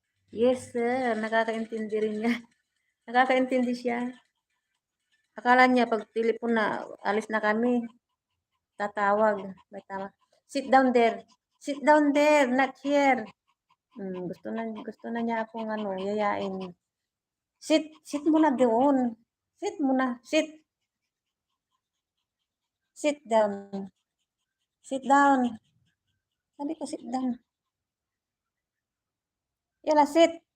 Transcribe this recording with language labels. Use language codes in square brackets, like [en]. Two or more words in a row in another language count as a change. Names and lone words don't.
[en] Yes, sir. [tl] Nakakaintindi rin niya. Nakakaintindi siya. Akala niya pag telepon na, alis na kami. Tatawag. May tama. [en] Sit down there. Sit down there, not here. [tl] Gusto na niya akong yayain. Sit muna doon. Sit muna. [en] Sit down. Sit down. [tl] Sabi ko, [en] sit down. Yala, sit.